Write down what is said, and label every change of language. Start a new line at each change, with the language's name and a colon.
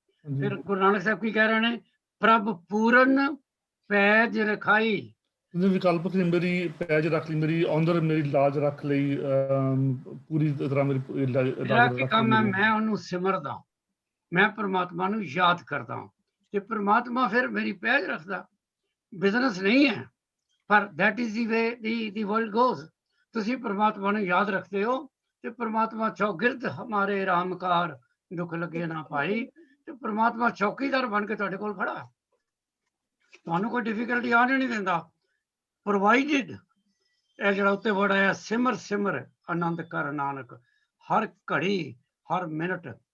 Punjabi: ਫਿਰ ਗੁਰੂ ਨਾਨਕ ਸਾਹਿਬ ਕੀ ਕਹਿ ਰਹੇ ਨੇ? ਪ੍ਰਭ ਪੂਰਨ ਪੈਜ ਰਖਾਈ। ਵਿਕਲਪਕ ਨੇ ਮੇਰੀ ਪੈਜ ਰੱਖ ਲਈ, ਮੇਰੀ ਅੰਦਰ ਮੇਰੀ ਲਾਜ ਰੱਖ ਲਈ, ਪੂਰੀ ਤਰ੍ਹਾਂ ਮੇਰੀ ਮੇਰਾ ਕੀ ਕੰਮ ਹੈ? ਮੈਂ ਉਹਨੂੰ ਸਿਮਰਦਾ, ਮੈਂ ਪ੍ਰਮਾਤਮਾ ਨੂੰ ਯਾਦ ਕਰਦਾ ਤੇ ਪ੍ਰਮਾਤਮਾ ਫਿਰ ਮੇਰੀ ਪੈਜ ਰੱਖਦਾ। ਬਿਜ਼ਨਸ ਨਹੀਂ ਹੈ, ਪਰ
English: that is the way the world goes।
Punjabi: ਤੁਸੀਂ ਪ੍ਰਮਾਤਮਾ ਨੂੰ ਯਾਦ ਰੱਖਦੇ ਹੋ ਤੇ ਪ੍ਰਮਾਤਮਾ ਚੌਗਿਰਦ ਹਮਾਰੇ ਰਾਮਕਾਰ, ਦੁੱਖ ਲੱਗੇ ਨਾ ਪਾਈ, ਤੇ ਪ੍ਰਮਾਤਮਾ ਚੌਕੀਦਾਰ ਬਣ ਕੇ ਤੁਹਾਡੇ ਕੋਲ ਖੜਾ। ਤੁਹਾਨੂੰ ਕੋਈ ਡਿਫਿਕਲਟੀ ਆਉਣ ਨਹੀਂ ਦਿੰਦਾ, ਪ੍ਰੋਵਾਈਡਡ। ਇਹ ਜਿਹੜਾ ਉੱਤੇ ਵਰਡ ਆਇਆ ਸਿਮਰ ਆਨੰਦ ਕਰ ਨਾਨਕ, ਹਰ ਘੜੀ ਹਰ ਮਿੰਟ।